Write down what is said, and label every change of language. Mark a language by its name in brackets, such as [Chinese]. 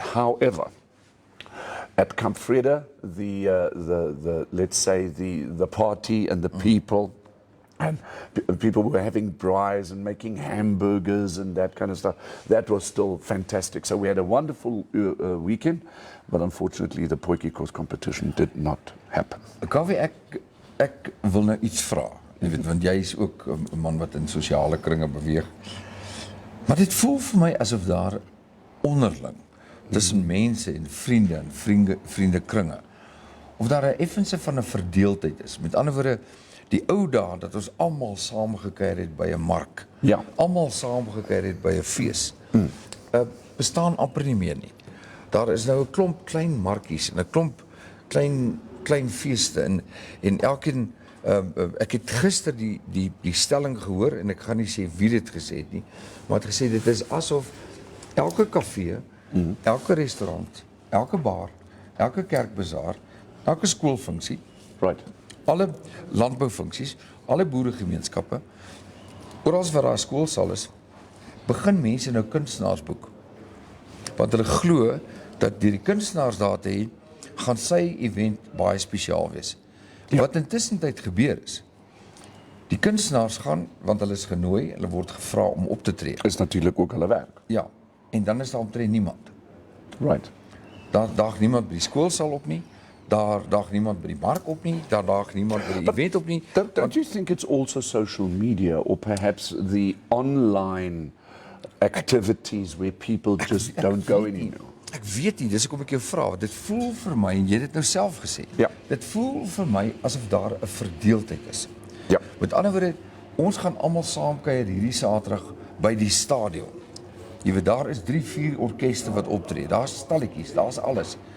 [English] However, at Camp Vrede, the let's say the party and the people, and people were having braais and making hamburgers and that kind of stuff. That was still fantastic. So we had a wonderful weekend, but unfortunately the Potjie competition did not happen. [Afrikaans] Kaufeee, ek wil nou iets vra. Jy weet, want jy is ook 'n man wat in sosiale kringe beweeg. Maar dit voel vir my asof daar onderling tussen mense en vriendekringe of daar 'n effense van 'n verdeeldheid is. Met ander woorde, die ou dae dat ons almal saamgekuier het by 'n mark. Ja. Almal saamgekuier het by 'n fees. Bestaan amper nie meer nie. Daar is nou 'n klomp klein markies en 'n klomp klein feeste en elkeen ek het gister die stelling gehoor en ek gaan nie sê wie dit gesê het nie, maar het gesê dit is asof elke kafee, elke restaurant, elke bar, elke kerkbazaar, elke skoolfunksie, alle landboufunksies, alle boeregemeenskappe, oral waar daar 'n skoolsaal is, begin mense nou kunstenaars boek. Want hulle glo dat deur die kunstenaars daar te hê, gaan sy event baie spesiaal wees. Ja. Wat intussen tyd gebeur is, die kunstenaars gaan, want hulle is genooi, hulle word gevra om op te tree. Is natuurlik ook hulle werk. Ja, en dan is daar omtrent niemand. Right. Daar daag niemand by die skoolsaal op nie, daar daag niemand by die mark op nie, daar daag niemand by die event op nie. [English] Don't you think it's also social media or perhaps the online activities where people just don't go anymore? [Afrikaans] Ek weet nie, dis hoekom ek jou vra, want dit voel vir my, en jy het dit nou self gesê, Ja. dit voel vir my asof daar 'n verdeeldheid is. Ja. Met ander woorde, ons gaan almal saam kuier hierdie Saterdag by die stadion. Jy weet, daar is 3-4 orkeste wat optree, daar's stalletjies, daar's alles.